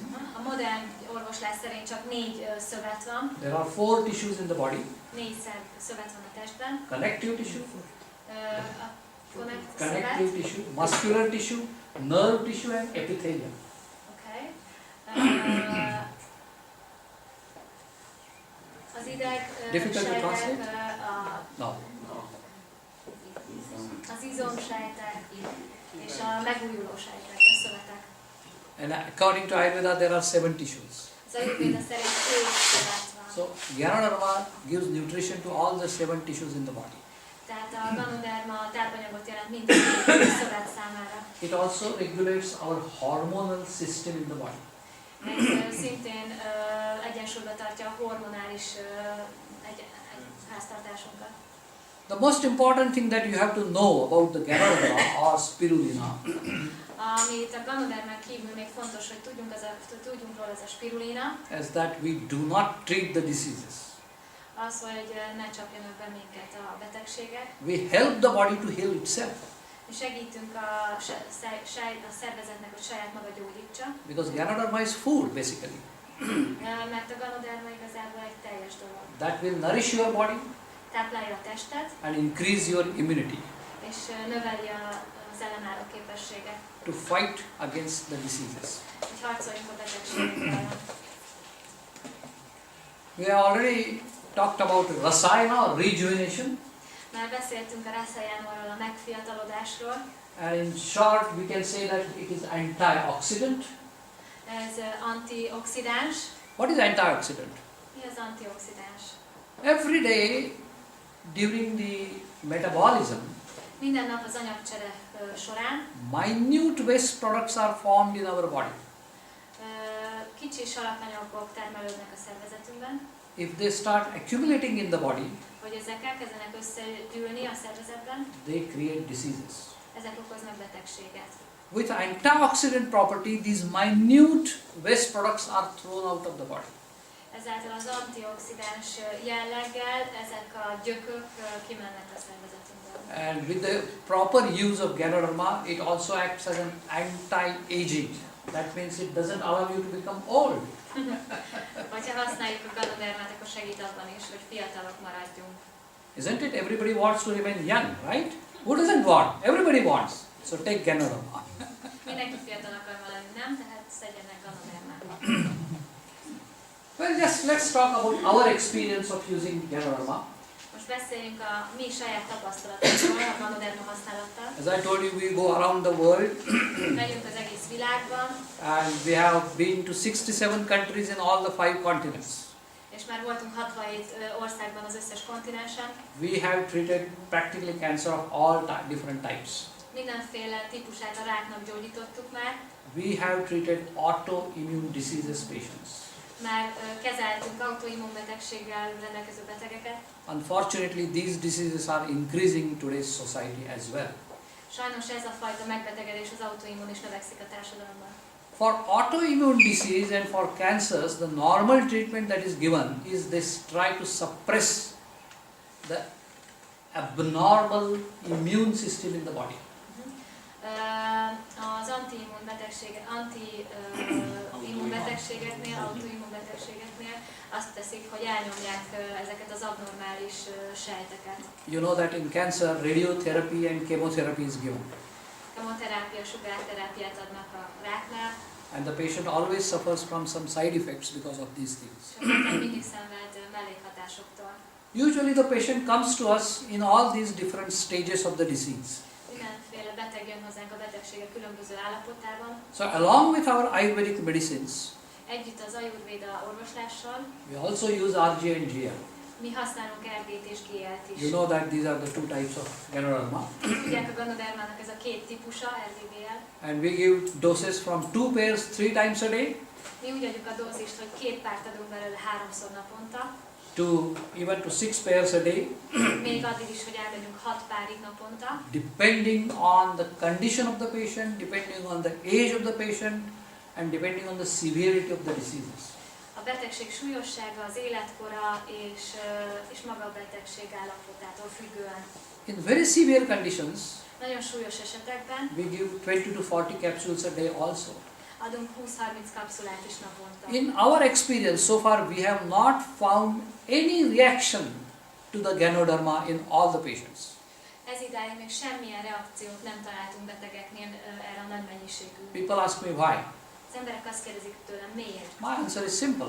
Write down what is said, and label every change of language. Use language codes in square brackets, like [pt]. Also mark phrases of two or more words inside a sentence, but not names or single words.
[hu] A modern orvoslás szerint csak 4 szövet van. [en] there are 4 tissues in the body. [hu] 4 szövet van a testben. [en] Connective tissue, [hu] A connective szövet. [en] tissue, muscular tissue, nerve tissue and epithelium. [hu] Okay. Az ideg [en] Difficult to translate? [hu] sejtek, [en] No. [hu] az izomsejtek és a megújuló sejtek, a szövetek. [en] And according to Ayurveda, there are 7 tissues. [hu] Az Ajurvéda szerint 7 szövet van. [en] So Ganoderma gives nutrition to all the 7 tissues in the body. [hu] Tehát a Ganoderma tápanyagot jelent minden 7 szövet számára. [en] It also regulates our hormonal system in the body. [hu] Ez szintén egyensúlyba tartja a hormonális háztartásunkat. [en] The most important thing that you have to know about the Ganoderma or spirulina [hu] Amit a Ganodermán kívül még fontos, hogy tudjunk róla, ez a spirulina, [en] is that we do not treat the diseases. [hu] az, hogy ne csapjanak be minket a betegségek. [en] We help the body to heal itself [hu] És segítünk a szervezetnek, hogy saját maga gyógyítsa, [en] because Ganoderma is food basically. [hu] mert a Ganoderma igazából egy teljes dolog. [en] That will nourish your body [hu] Táplálja a testet, [en] and increase your immunity [hu] és növeli az ellenálló képességet, [en] to fight against the diseases. [hu] hogy harcoljunk a betegségekkel. [en] We have already talked about rasayana or rejuvenation, [hu] Már beszéltünk a raszayanról, a megfiatalodásról. [en] and in short we can say that it is antioxidant. [hu] Ez antioxidáns. [en] What is antioxidant? [hu] Mi az antioxidáns? [en] Every day during the metabolism, [hu] Minden nap az anyagcsere során [en] minute waste products are formed in our body. [hu] kicsi alapanyagok termelődnek a szervezetünkben. [en] If they start accumulating in the body, [hu] Hogy ezek elkezdenek összegyűlni a szervezetben, [en] they create diseases. [hu] ezek okoznak betegséget. [en] With antioxidant property, these minute waste products are thrown out of the body. [hu] Ezáltal az antioxidáns jelleggel ezek a gyökök kimennek a szervezetünkből. [en] And with the proper use of Ganoderma, it also acts as an anti-aging. That means it doesn't allow you to become old. [hu] Vagy ha használjuk a Ganodermát, akkor segít abban is, hogy fiatalok maradjunk. [en] Isn't it? Everybody wants to remain young, right? Who doesn't want? Everybody wants. So take Ganoderma. [hu] Mindenki fiatal akar maradni, nem? Tehát szedjenek Ganodermát. [en] Well, just let's talk about our experience of using Ganoderma. [hu] Most beszéljünk a mi saját tapasztalatokról a Ganoderma használattal. [en] As I told you, we go around the world [hu] Megyünk az egész világban, [en] and we have been to 67 countries in all the 5 continents. [hu] és és már voltunk 67 országban az összes kontinensen. [en] We have treated practically cancer of all different types. [hu] Mindenféle típusát a ráknak gyógyítottuk már. [en] We have treated autoimmune diseases patients. [hu] Már kezeltünk autoimmunbetegséggel rendelkező betegeket. [en] Unfortunately, these diseases are increasing in today's society as well. [hu] Sajnos ez a fajta megbetegedés, az autoimmun is növekszik a társadalomban. [en] For autoimmune disease and for cancers, the normal treatment that is given is they try to suppress the abnormal immune system in the body. [hu] Az anti-immunbetegségeknél, autoimmunbetegségeknél azt teszik, hogy elnyomják ezeket az abnormális sejteket. [en] You know that in cancer, radiotherapy and chemotherapy is given. [hu] Kemoterápia, sugárterápiát adnak a ráknál. [en] And the patient always suffers from some side effects because of these things. [hu] És a beteg mindig szenved mellékhatásoktól. [en] Usually the patient comes to us in all these different stages of the disease. [hu] Mindenféle beteg jön hozzánk a betegségek különböző állapotában. [en] So along with our Ayurvedic medicines, [hu] Együtt az Ajurvéda orvoslással [en] we also use RG and GL. [hu] mi használunk RG-t és GL-t is. [en] You know that these are the two types of Ganoderma. [hu] Tudják, a Ganodermának ez a két típusa, RG-GL. [en] And we give doses from 2 pairs 3 times a day [hu] Mi úgy adjuk a dózist, hogy 2 párt adunk belőle 3-szor naponta, [en] to even to 6 pairs a day, [hu] még addig is, hogy elmegyünk 6 párig naponta, [en] depending on the condition of the patient, depending on the age of the patient, and depending on the severity of the diseases. [hu] a betegség súlyossága, az életkora és maga a betegség állapotától függően. [en] In very severe conditions, [hu] Nagyon súlyos esetekben [en] we give 20 to 40 capsules a day also. [hu] adunk 20-30 kapszulát is naponta. [en] In our experience, so far we have not found any reaction to the Ganoderma in all the patients. [hu] Ez idáig még semmilyen reakciót nem találtunk betegeknél erre a nagy mennyiségű. [en] People ask me why. [hu] Az emberek azt kérdezik tőlem, miért? [en] My answer is simple.